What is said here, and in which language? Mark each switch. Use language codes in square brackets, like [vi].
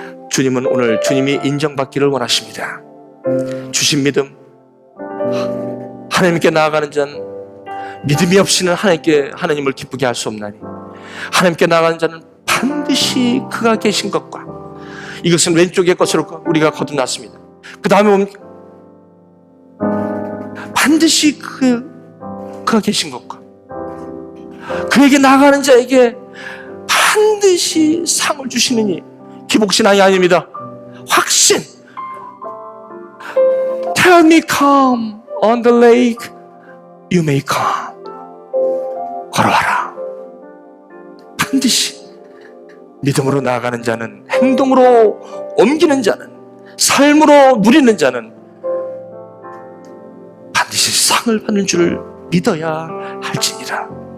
[ko] 주님은 오늘 주님이 인정받기를 원하십니다. 주신 믿음, 하나님께 나아가는 자는 믿음이 없이는 하나님을 기쁘게 할 수 없나니 하나님께 나아가는 자는 반드시 그가 계신 것과, 이것은 왼쪽의 것으로 우리가 거듭났습니다. 그 다음에 뭡니까? 반드시 그가 계신 것과 그에게 나아가는 자에게 반드시 상을 주시느니, 기복신앙이 아닙니다. 확신. [en] Tell me come on the lake, you may come. [ko] 걸어와라. 반드시 믿음으로 나아가는 자는, 행동으로 옮기는 자는, 삶으로 누리는 자는 반드시 상을 받는 줄을 믿어야 할지니라.